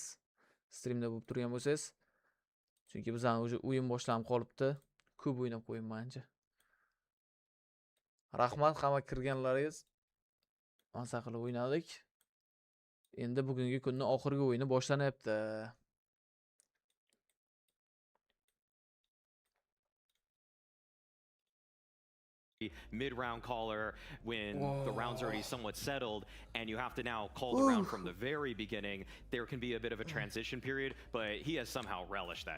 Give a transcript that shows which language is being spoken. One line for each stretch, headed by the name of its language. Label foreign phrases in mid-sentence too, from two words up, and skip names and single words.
Uzbek: Streamda bo'lib turgan bo'lsangiz. Chunki bizdan o'zi o'yin boshlanib qolibdi. Ko'p o'ynab qo'yinmancha. Rahmat hamma kirganlaringiz. Maza qilib o'ynadik. Endi bugungi kunning oxirgi o'yini boshlanyapti.
English: Mid-round caller when the round's already somewhat settled and you have to now call the round from the very beginning. There can be a bit of a transition period, but he has somehow relished that.